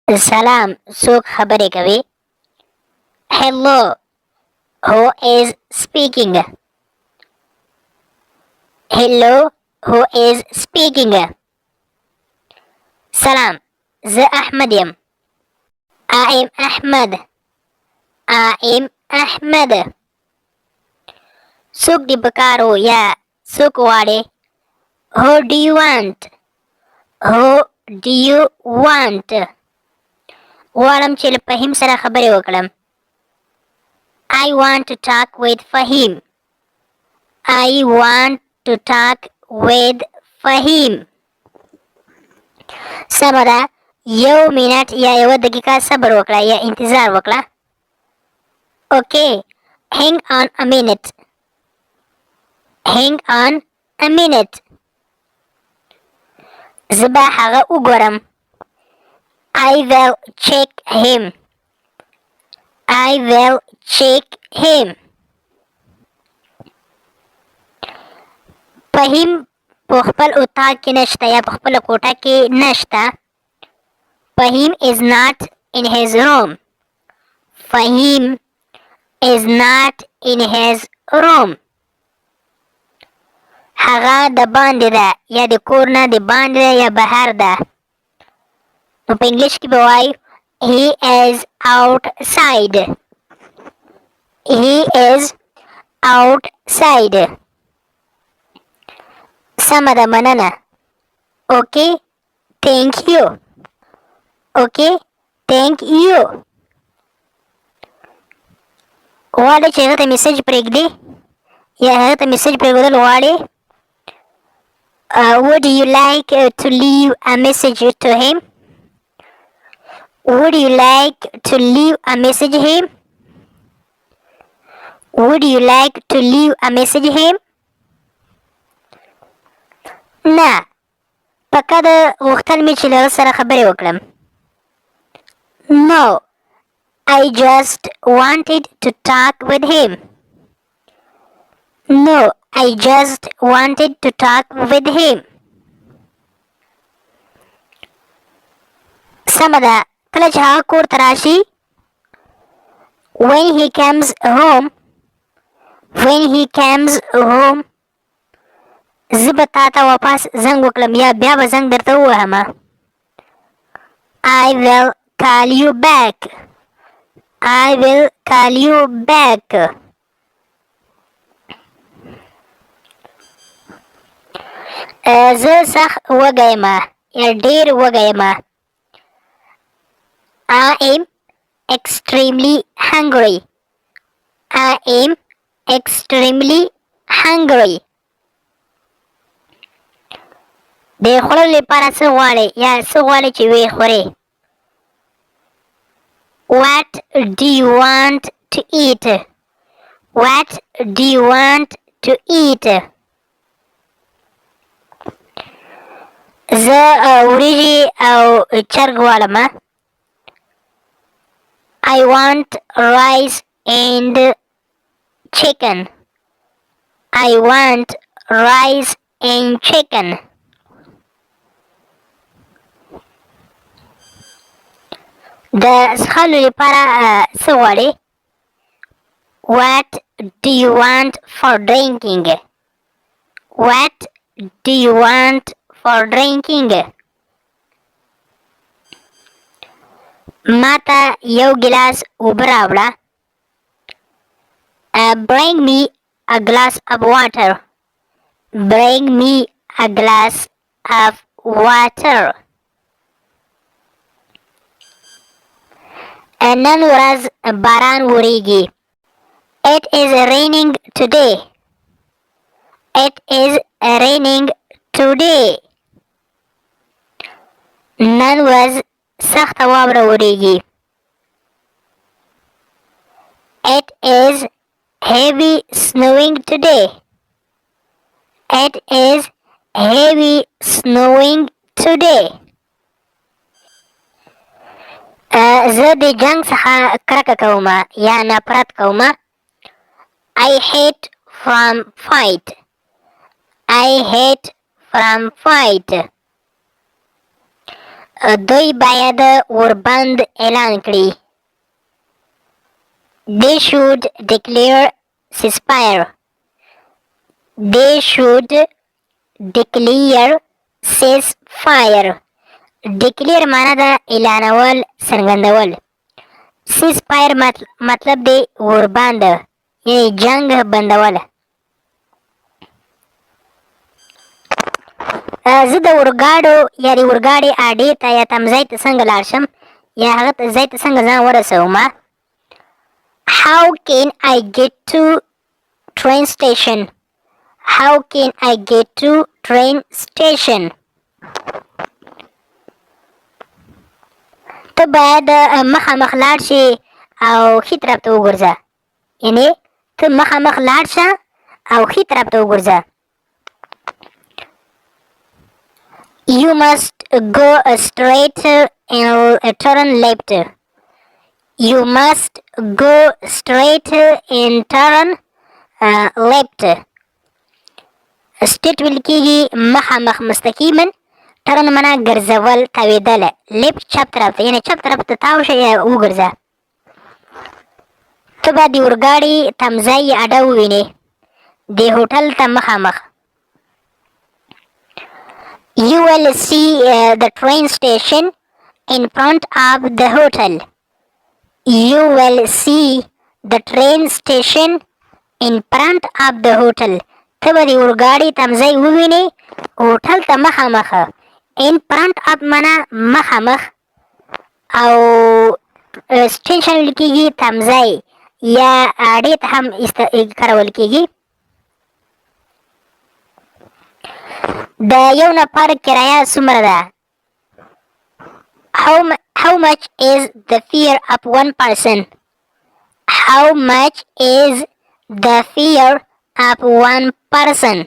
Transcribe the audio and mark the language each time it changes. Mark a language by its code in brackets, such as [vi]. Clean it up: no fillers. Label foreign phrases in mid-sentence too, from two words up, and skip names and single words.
[ps] Salam, څوک خبرې کوي؟ [en] Hello, who is speaking? Hello, who is speaking? [ps] Salam, زه احمد یم. [en] I am Ahmad. I am Ahmad. [ps] څوک دې په کار و یا څوک غواړې؟ [en] Who do you want? Who do you want? [ps] غواړم چې له فهیم سره خبرې وکړم. [en] I want to talk with Fahim. I want to talk with Fahim. [ps] سمه ده، یو منټ یا یوه دقیقه صبر وکړه یا انتظار وکړه. [en] Okay, hang on a minute. Hang on a minute. [ps] زه به هغه وګورم. [en] I will check him. I will check him. [ps] فهیم په خپل اتاق کې نشته یا په خپله کوټه کې نشته. [en] فهیم is not in his room. فهیم is not in his room. [ps] هغه د باندې ده یا د کور نه د باندې ده یا بهر ده. نو په انګلیش کې به وایو [en] he is outside. He is outside. [ps] سمه ده، مننه. [en] Okay, thank you. Okay, thank you. [ps] غواړې چې هغه ته میسج پرېږدې یا هغه ته میسج پرېښودل غواړې؟ [en] Would you like to leave a message to him? Would you like to leave a message him? Would you like to leave a message him? [ps] نه، پکه ده غوښتل مې چې له هغه سره خبرې وکړم. [en] No, I just wanted to talk with him. No, I just wanted to talk with him. [ps] سمه ده، کله چې هغه کور ته راشي. [en] When he comes home. When he comes home. [ps] زه به تا ته واپس زنګ وکړم یا بیا به زنګ درته ووهم. [en] I will call you back. I will call you back. [ps] زه سخت وږی یم یا ډېر وږی یم. [en] I am extremely hungry. I am extremely hungry. [ps] د خوړلو لپاره څه غواړې یا څه غواړې چې ویې خورې؟ [en] What do you want to eat? What do you want to eat? [ps] زه وریجې او چرګ غواړم. [en] I want rice and chicken. I want rice and chicken. [ps] د څښلو لپاره څه غواړې؟ [en] What do you want for drinking? What do you want for drinking? [ps] ما ته یو ګیلاس اوبه راوړه. [en] Bring me a glass of water. Bring me a glass of water. [ps] نن ورځ باران وریږي. [en] It is raining today. It is raining today. [ps] نن ورځ سخته واوره وریږي. [en] It is heavy snowing today. It is heavy snowing today. [ps] زه د جنګ څخه کرکه کوم یا نفرت کوم. [en] I hate from fight. I hate from fight. [ps] دوی باید وربند اعلان کړي. [en] They should declare ceasefire. They should declare ceasefire. [ps] declare معنا ده اعلانول، څرګندول. ceasefire مطلب دی ورباند، یعنی جنگ بندول. زه د اورګاډو یا د اورګاډي اډې ته یا تمځای ته څنګه لاړ شم یا هغه ځای ته څنګه ځان ورسوم. [en] How can I get to train station? How can I get to train station? [ps] ته باید مخامخ لاړ شې او ښي طرف ته وګرځه. یعنې ته مخامخ لاړ شه او ښي طرف ته وګرځه. [en] You must go straight and turn left. You must go straight and turn left. [ps] straight ویل کېږي مخامخ مستقیما، turn معنا ګرځول، تاوېدل، left چپ طرف ته، یعنې چپ طرف ته تاو شه یا وګرځه. ته به د اورګاډي تمځای یا اډه ووینې، د هوټل ته مخامخ. [en] You will see the train station in front of the hotel. You will see the train station in front of the hotel. [ps] ته به د اورګاډي تمځای ووینې هوټل ته مخامخ. [en] in front of [ps] معنا مخامخ او سټیشن ویل کېږي تمځای یا اډې ته هم کارول کېږي. د یو نفر کرایه څومره ده؟ [en] How much is the fare of one person? How much is the fare of one person?